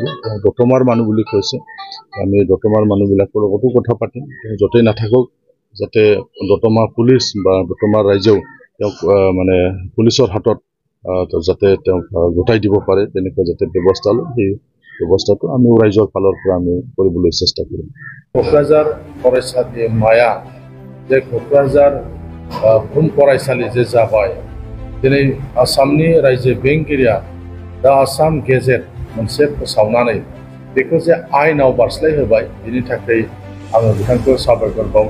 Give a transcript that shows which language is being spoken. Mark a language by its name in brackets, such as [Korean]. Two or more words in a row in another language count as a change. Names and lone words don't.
[Assamese] দতমাৰ মানুহ বুলি কৈছে, আমি দতমাৰ মানুহবিলাকৰ লগতো কথা পাতিম, য'তেই নাথাকক যাতে দতমা পুলিচ বা দতমাৰ ৰাইজেও তেওঁক মানে পুলিচৰ হাতত যাতে তেওঁক গোটাই দিব পাৰে তেনেকুৱা যাতে ব্যৱস্থা লয়, সেই ব্যৱস্থাটো আমি ৰাইজৰ ফালৰ পৰা আমি কৰিবলৈ চেষ্টা কৰিম। [Bodo] क'क्राझार फरायसालिमाया जे क'क्राझार बुहुम फरायसालि जे जाबाय, दिनै आसामनि रायजो बेंगिरिया दा आसाम गेजेट मोनसे फोसावनानै बेखौ जे आयेनाव बारस्लायहोबाय, बिनि थाखाय आङो बिथांखौ साबायखर बावो।